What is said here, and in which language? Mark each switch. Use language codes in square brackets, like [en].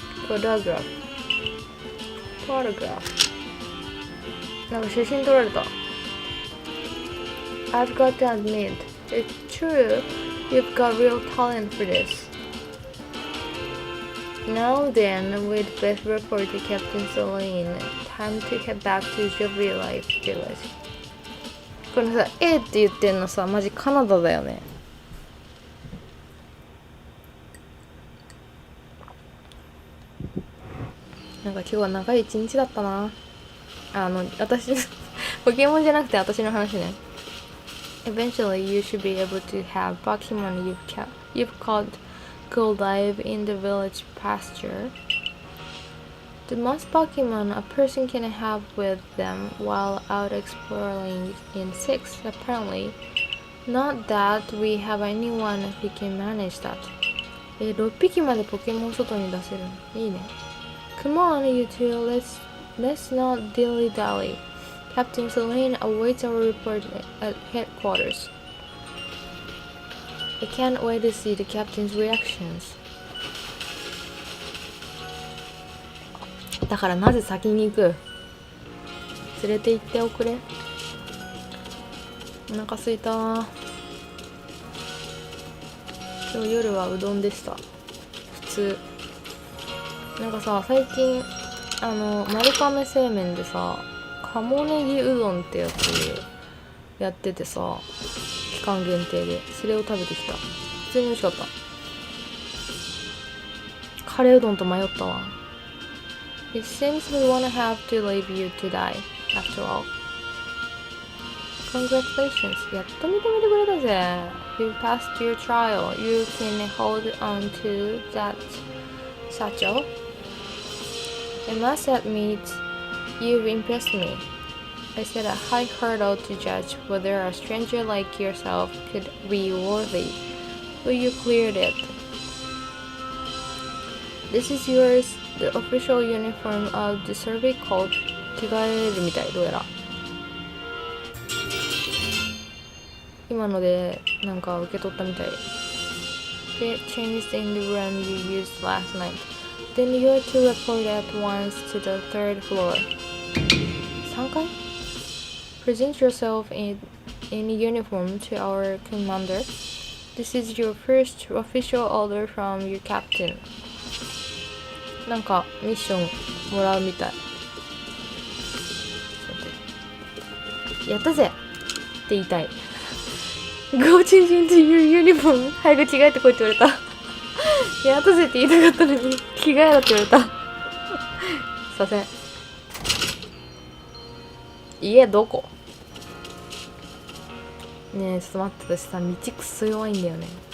[ja] photograph なんか写真撮られた。 [en] I've got to admit, it's true, you've got real talent for this. Now then, we'd best report to Captain Celine. Time to head back to Jovial Life Village. [ja] これさ、A って言ってんのさ、マジカナダだよね。なんか今日は長い一日だったな。私ポケモンじゃなくて私の話ね。 [en] Eventually, you should be able to have Pokemon you've caught go live in the village pasture. The most Pokemon a person can have with them while out exploring in 6, apparently. Not that we have anyone who can manage that. [ja] 6匹までポケモン外に出せるの。いいね。 [en] Come on, you two, let's not dilly-dally. Captain Celine awaits our report at headquarters. I can't wait to see the captain's reactions. [ja] だからなぜ先に行く？連れて行っておくれ。お腹すいた。今日夜はうどんでした。普通。なんかさ、最近丸亀製麺でさ、鴨ネギうどんってやつやっててさ、期間限定でそれを食べてきた。普通に美味しかった。カレーうどんと迷ったわ。 [en] It seems we wanna have to leave you to die after all. [ja] Congratulations, やっと認めてくれたぜ。 [en] You passed your trial. You can hold on to that satchel.I must admit, you've impressed me. I set a high hurdle to judge whether a stranger like yourself could be worthy, but you cleared it. This is yours, the official uniform of the survey cult. [ja] 着替えるみたい、どうやら。今のでなんか受け取ったみたい。 [en] Get changed in the room you used last night.Then you are to report at once to the 3rd floor. [ja] 3階? [en] Present yourself in uniform to our commander. This is your first official order from your captain. [ja] なんかミッションもらうみたい。やったぜって言いたい。 [en] Go change into your uniform. [ja] 早く着替えてこいって言われた。やったぜって言いたかったのに着替えろって言われた。させん。家どこ？ねえ、ちょっと待って、私さ、道くそ弱いんだよね。